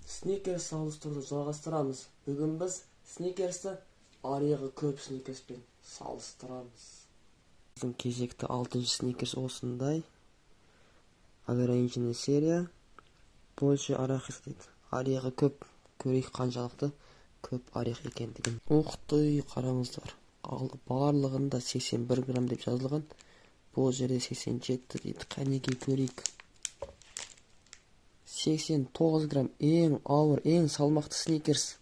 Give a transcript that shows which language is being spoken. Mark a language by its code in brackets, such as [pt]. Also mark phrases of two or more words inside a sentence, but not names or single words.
[kk] Snickers салыстыруды жалғастырамыз. Бүгін біз Snickers'ті арығы көп Snickers'пен салыстырамыз. Біздің кезекті 6-шы Snickers осындай. [ru] Ограниченный серия. Больше арахис дейді. [kk] Арығы көп. Көрейік қаншалықты көп арих екендігін. Оқты қараңыздар. Барлығында 81 грамм деп жазылған. Бұл жерде 87 дейді. Қанекей көрейік. 89 грамм ең ауыр, ең салмақты Snickers.